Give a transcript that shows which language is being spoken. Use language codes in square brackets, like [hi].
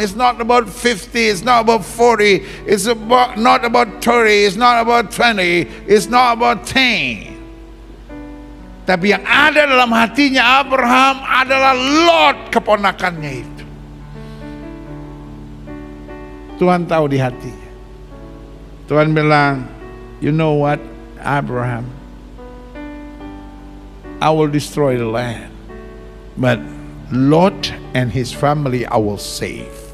[en] It's not about 50, it's not about 40, it's not about 30, it's not about 20, it's not about 10. [id] Tapi yang ada dalam hatinya Abraham adalah Lot, keponakannya itu. Tuhan tahu di hatinya. Tuhan bilang, [en] you know what, Abraham, I will destroy the land, but Lot and his family I will save.